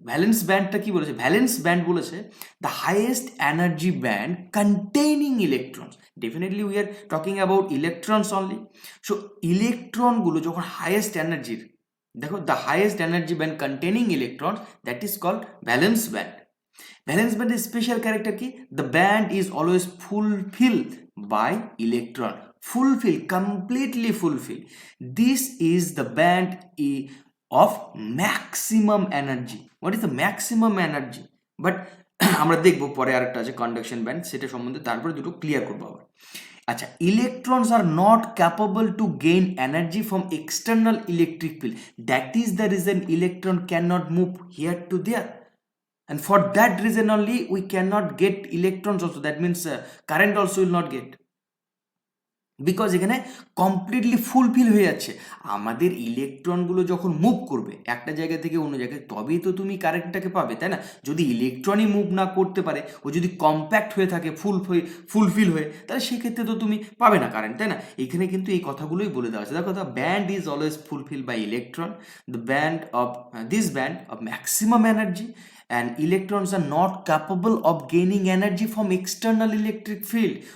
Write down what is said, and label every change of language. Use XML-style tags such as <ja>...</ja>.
<bn>Valence ব্যান্ডটা কি বলেছে? Valence band বলেছে</bn> <en>The highest energy band containing electrons. Definitely we are talking about electrons only. So</en> <bn>ইলেকট্রনগুলো যখন highest এনার্জির, দেখো,</bn> <en>The highest energy band containing electron, that is called valence band. Valence band is special character ki the band is always fulfilled by electron. Fulfill, completely fulfill. This is the band of maximum energy. What is the maximum energy?</en> <bn>But আমরা দেখবো পরে আরেকটা আছে conduction band, সেটা সম্বন্ধে তারপরে দুটো clear করবো আবার।</bn> <en>আচ্ছা, electrons are not capable to gain energy from external electric field. That is the reason electron can not move here to there. And for that reason only we cannot get electrons also. That means current also will not get, because</en> <bn>এখানে completely fulfil হয়ে যাচ্ছে। আমাদের ইলেকট্রনগুলো যখন move করবে একটা জায়গা থেকে অন্য জায়গায়, তবেই তো তুমি কারেন্টটাকে পাবে, তাই না? যদি ইলেকট্রনই মুভ না করতে পারে, ও যদি কম্প্যাক্ট হয়ে থাকে, ফুলফিল হয়ে, তাহলে সেক্ষেত্রে তো তুমি পাবে না কারেন্ট, তাই না? এখানে কিন্তু এই কথাগুলোই বলে দেওয়া আছে। দেখো,</bn> <en>The band is always fulfil by electron, the band of this band of maximum energy, and electrons are not capable of gaining energy from external electric field.</en>